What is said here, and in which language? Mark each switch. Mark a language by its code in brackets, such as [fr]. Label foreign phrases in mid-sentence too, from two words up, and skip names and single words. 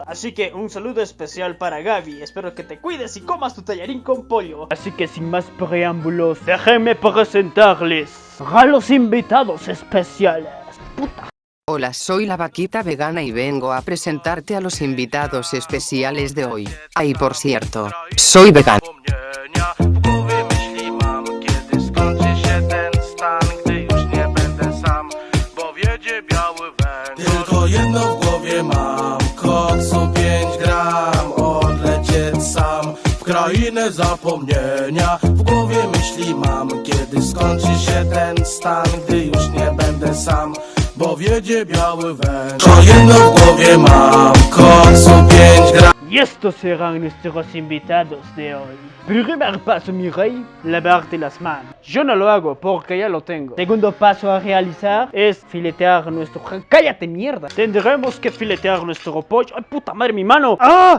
[es] Así que un saludo especial para Gaby, espero que te cuides y comas tu tallarín con pollo. Así que sin más preámbulos, déjenme presentarles a los invitados especiales. Hola, soy la vaquita vegana y vengo a presentarte a los invitados especiales de hoy. Ay, por cierto, soy vegano. [pl] Tylko jedno w głowie mam, koksu 5 gram, odlecieć sam w krainę zapomnienia. W głowie myśli mam, kiedy skończy się ten stan, gdy już nie będę sam, bo wiedzie biały węż. To jedno w głowie mam, koksu 5 gram. [es] Y estos serán nuestros invitados de hoy. Primer paso, mi rey, lavarte las manos. Yo no lo hago porque ya lo tengo. Segundo paso a realizar es filetear nuestro... ¡Cállate, mierda! Tendremos que filetear nuestro pollo. ¡Ay, puta madre, mi mano! ¡Ah!